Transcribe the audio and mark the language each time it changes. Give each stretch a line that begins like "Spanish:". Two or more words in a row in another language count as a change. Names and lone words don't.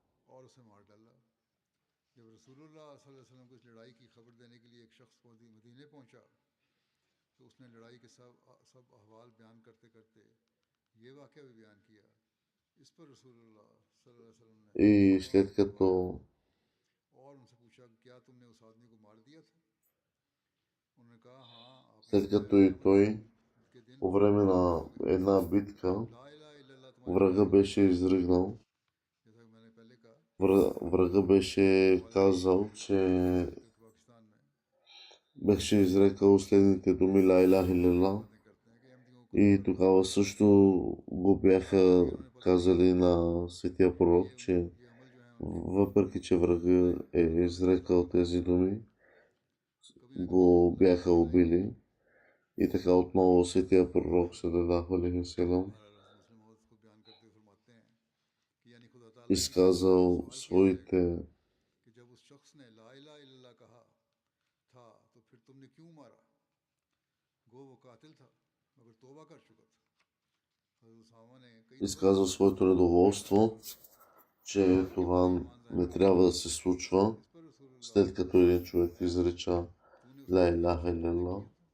Bulgarian: И след като и той по време на една битка врага беше изригнал, врага беше казал, че беше изрекал следните думи
Arabic: لا إله إلا الله
Bulgarian: и тогава също го бяха казали на светия пророк, че въпреки че врага е изрекал тези думи, го бяха убили. И така отново светия пророк
Arabic: صلى الله عليه وسلم
Bulgarian: изказал своите недоволство, че това не трябва да се случва, след като един човек изреча
Arabic: لا إله إلا الله.